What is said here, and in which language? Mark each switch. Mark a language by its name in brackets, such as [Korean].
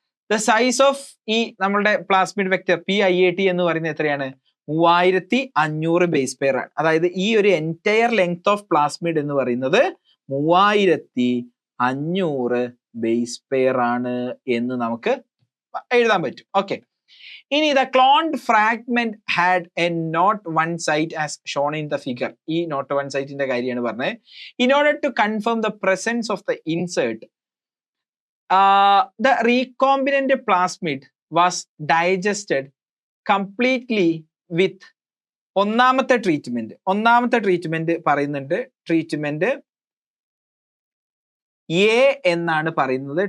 [English] the size of [Malayalam] ഈ നമ്മളുടെ plasmid vector PIAT എന്ന് പറയുന്നത് എത്രയാണ്? 3500 ബേസ് പെയർ ആണ്. അതായത് ഈ ഒരു എൻറ്റയർ ലെങ്ത് ഓഫ് പ്ലാസ്മിഡ് എന്ന് പറയുന്നത് 3500 ബേസ് പെയർ ആണ് എന്ന് നമുക്ക് എഴുതാൻ പറ്റും. ഓക്കെ, ഇനി [English] the cloned fragment had a not 1 site as shown in the figure. [Malayalam] ഈ not 1 സൈറ്റിന്റെ കാര്യമാണ് പറഞ്ഞത്. [English] In order to confirm the presence of the insert, the recombinant plasmid was digested completely with [Malayalam] ഒന്നാമത്തെ ട്രീറ്റ്മെന്റ് പറയുന്നുണ്ട്, treatment A എന്നാണ് പറയുന്നത്.